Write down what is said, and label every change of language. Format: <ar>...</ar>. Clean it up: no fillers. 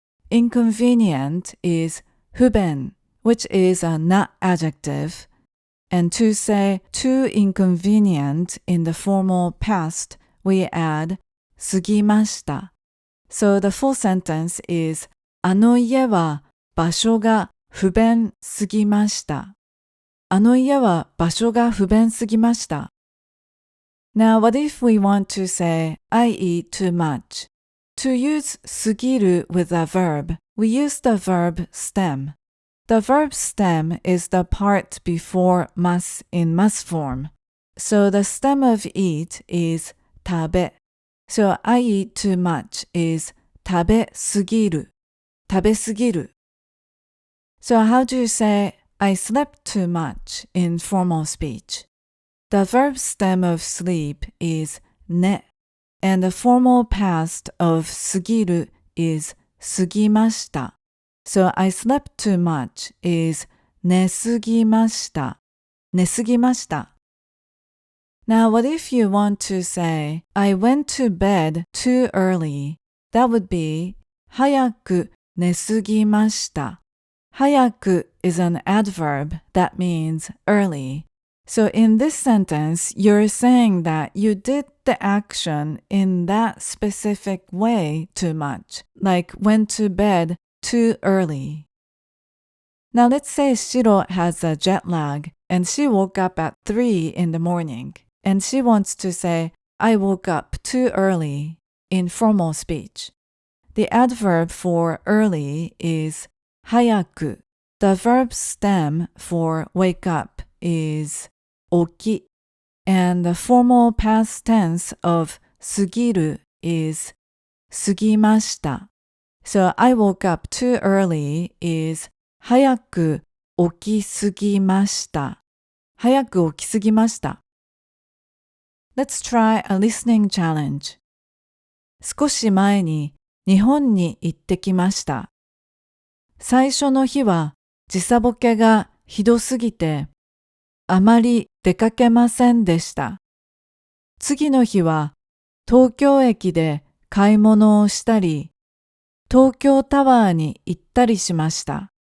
<en>Inconvenient is 不便, which is a na-Adjective, and to say too inconvenient in the formal past, we add 過ぎました. So the full sentence is</en> <ja>あの家は場所が不便すぎました。あの家は場所が不便すぎました。</ja> <en>Now, what if we want to say, I eat too much? To use すぎる with a verb, we use the verb stem. The verb stem is the part before mas in mas form. So the stem of eat is 食べ. So I eat too much is</en> <ja>食べすぎる。食べすぎる。</ja> <en>So how do you say I slept too much in formal speech? The verb stem of sleep is ね, and the formal past of 過ぎる is 過ぎました. So I slept too much is</en> <ja>寝すぎました。寝すぎました。</ja> <en>Now, what if you want to say, I went to bed too early? That would be</en> <ja>早く寝すぎました。</ja> <en>早く is an adverb that means early. So in this sentence, you're saying that you did the action in that specific way too much, like went to bed too early. Now let's say Shiro has a jet lag and she woke up at 3 in the morning and she wants to say, I woke up too early in formal speech. The adverb for early is 早く. The verb stem for wake up is 起き, and the formal past tense of 過ぎる is 過ぎました. So I woke up too early is</en> <ja>早く起きすぎました。</ja> <en>早く起きすぎました。 Let's try a listening challenge.</en> <ja>少し前に日本に行ってきました。最初の日は時差ボケがひどすぎてあまり出かけませんでした。次の日は東京駅で買い物をしたり、東京タワーに行ったりしました。</ja>